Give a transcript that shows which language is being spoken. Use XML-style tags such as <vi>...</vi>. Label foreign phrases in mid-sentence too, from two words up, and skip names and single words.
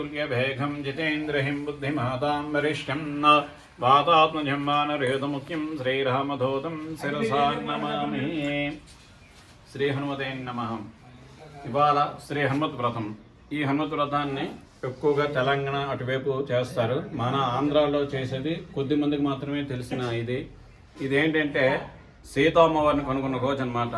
<sa>भेघं जितेन्द्रहिं बुद्धिमतां वरिष्ठं न वातात्मजं वानरयुधमुख्यं श्रीरामदूतं शिरसा नमामि। శ్రీ హనుమతే నమః।</sa> <te>ఇవాళ శ్రీ హనుమత్ వ్రతం. ఈ హనుమత్ వ్రతాన్ని ఎక్కువగా తెలంగాణ అటువైపు చేస్తారు. మన ఆంధ్రాలో చేసేది కొద్ది మందికి మాత్రమే తెలిసిన ఇదేంటంటే సీతమ్మవారిని కనుగొన్న రోజు అనమాట.</te>